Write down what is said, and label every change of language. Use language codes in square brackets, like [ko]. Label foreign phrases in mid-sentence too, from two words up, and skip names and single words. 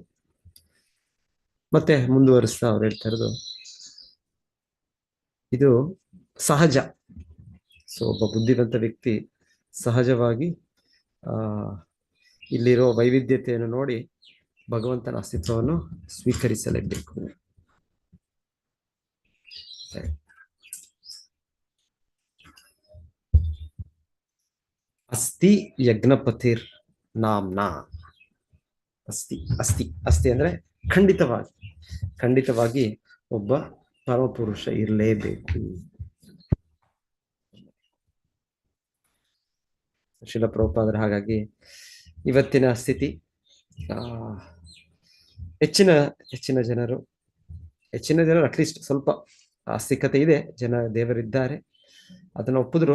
[kn] ಮತ್ತೆ ಮುಂದುವರಿಸ್ತಾ ಅವ್ರು ಹೇಳ್ತಾ ಇರೋದು, ಇದು ಸಹಜ. ಸೊ ಒಬ್ಬ ಬುದ್ಧಿವಂತ ವ್ಯಕ್ತಿ ಸಹಜವಾಗಿ ಇಲ್ಲಿರೋ ವೈವಿಧ್ಯತೆಯನ್ನು ನೋಡಿ ಭಗವಂತನ ಅಸ್ತಿತ್ವವನ್ನು ಸ್ವೀಕರಿಸಲೇಬೇಕು. [sa] ಅಸ್ತಿ ಯಜ್ಞಪತಿರ್ ನಾಮ್ನ. ಅಸ್ತಿ ಅಸ್ತಿ ಅಸ್ತಿ [kn] ಅಂದ್ರೆ ಖಂಡಿತವಾಗಿ ಒಬ್ಬ ಪರಮಪುರುಷ ಇರಲೇಬೇಕು. ಶ್ರೀಲ ಪ್ರಭುಪಾದರ ಹಾಗಾಗಿ ಇವತ್ತಿನ ಸ್ಥಿತಿ ಹೆಚ್ಚಿನ ಜನರು ಅಟ್ಲೀಸ್ಟ್ ಸ್ವಲ್ಪ ಆಸ್ತಿಕತೆ ಇದೆ, ದೇವರಿದ್ದಾರೆ, ಅದನ್ನು ಒಪ್ಪಿದ್ರು.